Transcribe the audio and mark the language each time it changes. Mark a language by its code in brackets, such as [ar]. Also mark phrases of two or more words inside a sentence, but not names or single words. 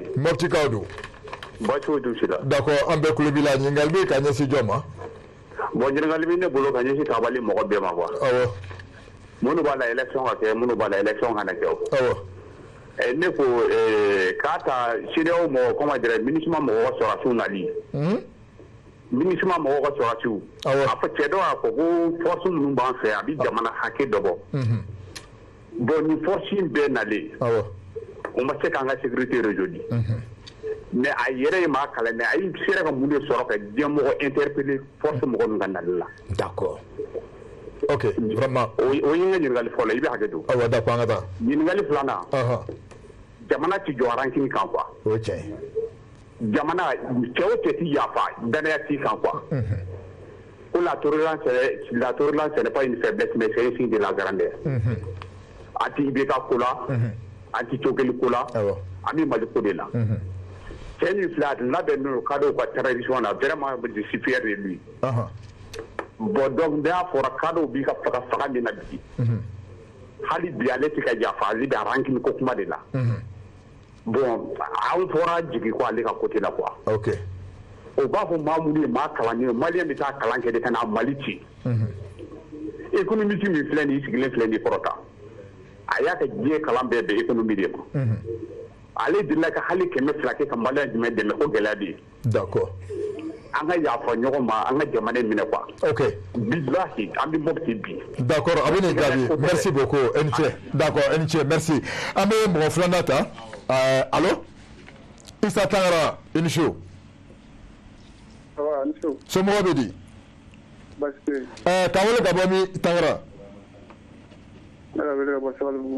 [bm] Moptikaw don baasi foyi t'u si la d'accord an bɛɛ tulo b'i la ɲininkali bɛ ka ɲɛsin jɔn ma bon ɲininkali bɛ ne bolo ka ɲɛsin tabali mɔgɔ bɛɛ ma quoi awɔ minnu b'a la élection ka kɛ minnu b'a la élection kana kɛ o awɔ ne ko k'a ta CEDEAO mɔgɔ [fr] comment dirais [bm] MINUSMA mɔgɔw ka sɔrɔdasiw nali MINUSMA mɔgɔw ka sɔrɔdasiw a fɔ cɛ dɔ y'a fɔ ko force ninnu b'an fɛ a bɛ jamana hakɛ dɔ bɔ bon ni force in bɛɛ nalen o ma se k'an ka [fr] sécurité rétablir mais [bm] a yɛrɛ ye maa kalan mais a yi sera ka mun de sɔrɔ ka diɲɛmɔgɔ [fr] interpeller force [bm] mɔgɔ ninnu ka nali la [fr] d'accord ok vraiment [bm] o ye n ka ɲininkali fɔlɔ i bɛ hakɛ to awɔ d'accord an ka taa ɲininkali filanan jamana ti jɔ rancune kan quoi o ye tiɲɛ ye jamana cɛ o cɛ ti yafa danaya t'i kan quoi ko la [fr] tolérance n'est pas une faiblesse mais c'est un signe de la grandeur [bm] a ti IBK ko la a ti Cokeli ko la a bɛ Mali ko de la cɛ min filɛ a labɛn n'o cadre ka transition na [fr] vraiment je suis fier de lui bon donc [bm] n'a fɔra cadre b'i ka faga min na bi hali bi ale tɛ ka yafa ale bɛ rancune ko kuma de la bon an fɔra jigi ko ale ka côté la quoi ok o b'a fɔ maa minnu ye maa kalannen maliyɛn bɛ taa kalan kɛ de ka na Mali ci économiste min filɛ nin i sigilen filɛ nin kɔrɔta a y'a ka diɲɛ kalan bɛɛ bɛn économie de ma ale delila ka hali 200 kɛ ka maliyɛn jumɛn dɛmɛ o gɛlɛya bɛ yen. D'accord. an ka yafa ɲɔgɔn ma an ka jamana minɛ quoi. Ok. Bilahi an bɛ Mopti bi. D'accord a bɛ nin jaabi [fr] merci beaucoup [bm] i ni ce. D'accord i ni ce merci an bɛ mɔgɔ filanan ta allo Isa Tangara i ni su. Somɔgɔw bɛ di. K'an wele ka bɔ min Tangara. Ne ka wele ka bɔ Sabalibugu.